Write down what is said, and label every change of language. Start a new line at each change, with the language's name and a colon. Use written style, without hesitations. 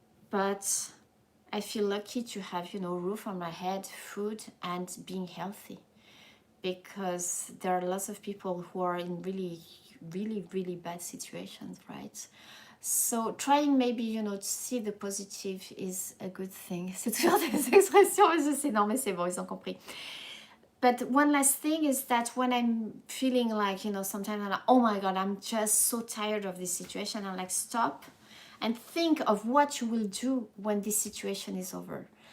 English: But I feel lucky to have, you know, roof on my head, food, and being healthy. Because there are lots of people who are in really, really, really bad situations, right? So trying maybe, you know, to see the positive is a good thing.
French: C'est toujours des expressions, je sais, non mais c'est bon, ils ont compris.
English: But one last thing is that when I'm feeling like, you know, sometimes I'm like, oh my God, I'm just so tired of this situation. I'm like, stop and think of what you will do when this situation is over.